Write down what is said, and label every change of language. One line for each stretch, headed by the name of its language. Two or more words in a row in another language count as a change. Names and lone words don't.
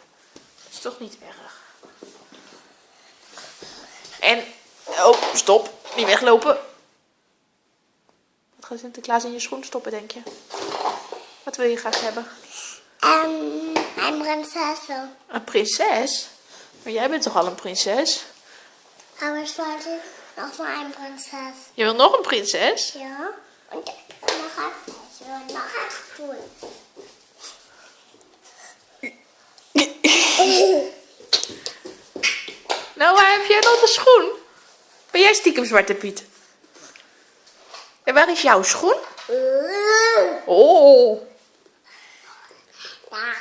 Dutch: Dat is toch niet erg. En, oh, stop. Niet weglopen. Wat gaat Sinterklaas in je schoen stoppen, denk je? Wat wil je graag hebben? Een prinses. Een prinses? Maar jij bent toch al een prinses?
German: Aber ich wollte noch mal
Dutch: een prinses. Je wil nog een prinses? Ja.
German: Und noch ein Stuhl.
Dutch: Nou, waar heb jij nog een schoen? Ben jij stiekem Zwarte Piet? En waar is jouw schoen? Oh, Ja.